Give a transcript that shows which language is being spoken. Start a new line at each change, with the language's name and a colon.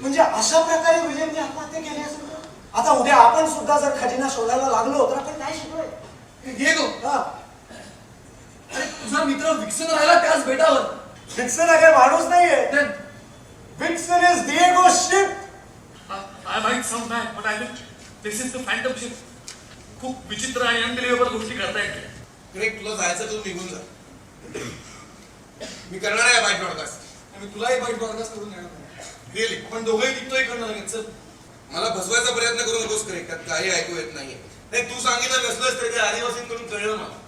Marathi: म्हणजे अशा प्रकारे विलियमने आत्महत्या केली असेल तर? आता उद्या आपण सुद्धा जर खजिना शोधायला लागलो तर आपण काय शिकलोय? घे गो. हा. अरे तुझा मित्र विक्सन राहिला त्याच बेटावर. विक्सन हा काही माणूस नाहीये.
English: Then vixen is Diego ship. I might sound bad, but I think this is the phantom ship.
Marathi: खूप विचित्र आणि अनबिलिव्हेबल गोष्टी करतायत. ग्रेग, तुला जायचं तू निघून जा. मी करणार आहे बाईट ब्रॉडकास्ट. आणि तुलाही बाईट ब्रॉडकास्ट करून देणार नाही.
English: really
Marathi: आपण दोघंही निघतोय करणार नाही. चल. मला फसवायचा प्रयत्न करू नकोस ग्रेग, त्यात काही ऐकू येत नाहीये. नाही, तू सांगितलं नसलंच तरी त्या आदिवासींकडून कळलं मला.